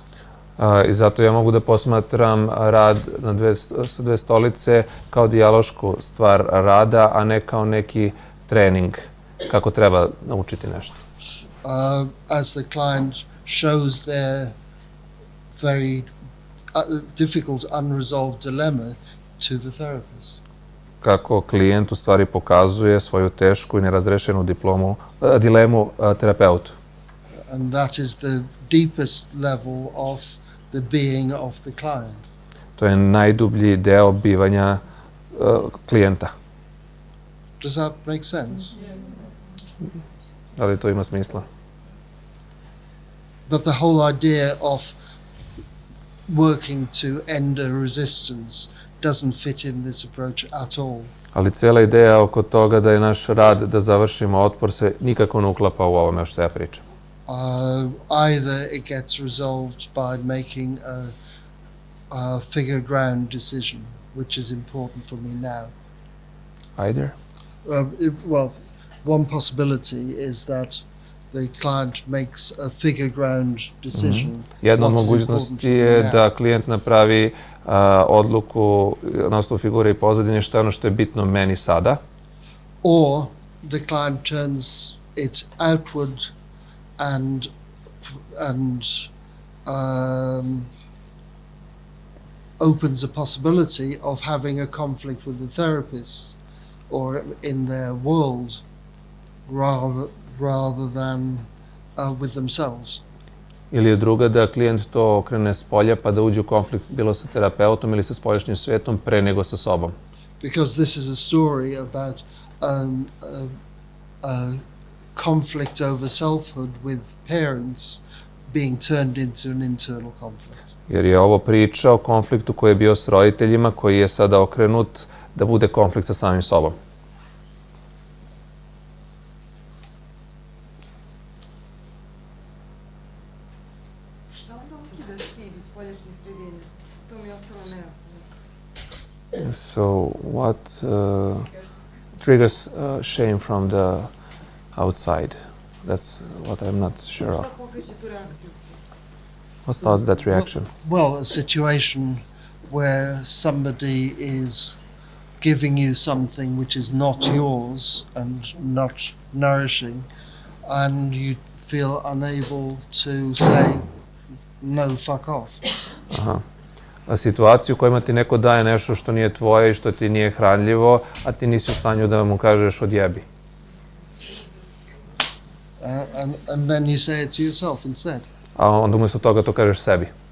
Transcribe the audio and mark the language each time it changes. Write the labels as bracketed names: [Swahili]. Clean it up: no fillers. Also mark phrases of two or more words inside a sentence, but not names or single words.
[Serbian] I zato ja mogu da posmatram rad sa dve stolice kao dijalošku stvar rada, a ne kao neki trening kako treba naučiti nešto. [English] As the client shows their very difficult unresolved dilemma to the therapist. [Serbian] Kako klijent u stvari pokazuje svoju tešku i nerazrešenu dilemu terapeutu. [English] And that is the deepest level of the being of the client. [Serbian] To je najdublji deo bivanja klijenta. [English] Does that make sense? [Serbian] Da li to ima smisla? [English] But the whole idea of working to end a resistance doesn't fit in this approach at all. [Serbian] Ali cijela ideja oko toga da je naš rad da završimo otpor se nikako ne uklapa u ovome što ja pričam. [English] Either it gets resolved by making a figure ground decision, which is important for me now. Either? Well, one possibility is that the client makes a figure ground decision. [Serbian] Jedna od mogućnosti je da klijent napravi odluku na osnovu figure i pozadine šta je ono što je bitno meni sada. [English] Or the client turns it outward and opens a possibility of having a conflict with the therapist or in their world rather than with themselves. [Serbian] Ili je druga da klijent to okrene s polja pa da uđe u konflikt bilo sa terapeutom ili sa spoljašnjim svetom pre nego sa sobom. [English] Because this is a story about a conflict over selfhood with parents being turned into an internal conflict. [Serbian] Jer je ovo priča o konfliktu koji je bio s roditeljima, koji je sada okrenut da bude konflikt sa samim sobom. Šta onda ukida stid iz spoljašnje sredine? To mi je ostalo nejasno. [English] So what triggers shame from the outside. That's what I'm not sure of. [Serbian] Šta pokreće tu reakciju? [English] What starts that reaction? Well, a situation where somebody is giving you something which is not yours and not nourishing, and you feel unable to say, no, fuck off. Aha. [Serbian] A situaciju u kojima ti neko daje nešto što nije tvoje i što ti nije hranljivo, a ti nisi u stanju da mu kažeš odjebi. [English] And then you say it to yourself instead. [Serbian] A onda umjesto toga to kažeš sebi.